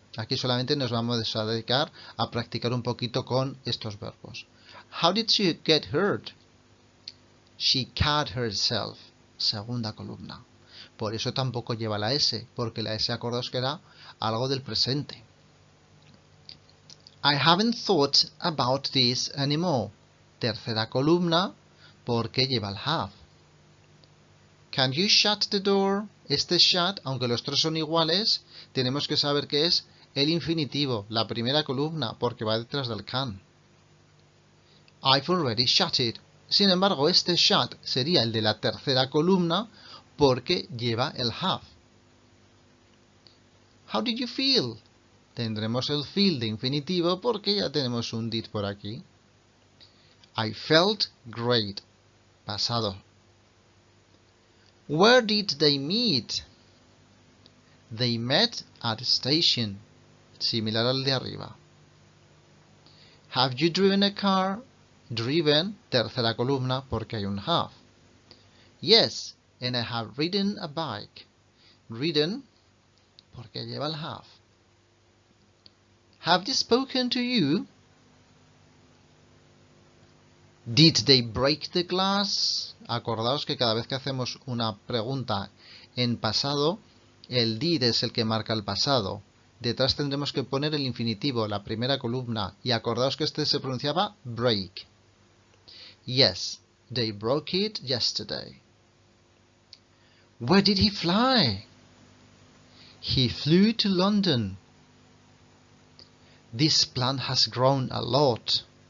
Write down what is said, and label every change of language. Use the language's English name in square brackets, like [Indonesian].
[Spanish] Aquí solamente nos vamos a dedicar a practicar un poquito con estos verbos. [English] How did she get hurt? She cut herself. [Spanish] Segunda columna. Por eso tampoco lleva la S, porque la S, acordaos que era algo del presente. [English] I haven't thought about this anymore. [Spanish] Tercera columna, porque lleva el have. [English] Can you shut the door? [Spanish] Este shut, aunque los tres son iguales, tenemos que saber que es el infinitivo, la primera columna, porque va detrás del can. [English] I've already shut it. [Spanish] Sin embargo, este shut sería el de la tercera columna, porque lleva el have. [English] How did you feel? [Spanish] Tendremos el feel de infinitivo porque ya tenemos un did por aquí. [English] I felt great. [Spanish] Pasado. [English] Where did they meet? They met at the station. [Spanish] Similar al de arriba. [English] Have you driven a car? [Spanish] Driven, tercera columna porque hay un have. [English] Yes, and I have ridden a bike. [Spanish] Ridden, porque lleva el have. [English] Have they spoken to you? Did they break the glass? [Spanish] Acordaos que cada vez que hacemos una pregunta en pasado, el did es el que marca el pasado. Detrás tendremos que poner el infinitivo, la primera columna. Y acordaos que este se pronunciaba break. [English] Yes, they broke it yesterday. Where did he fly? He flew to London. This plant has grown a lot.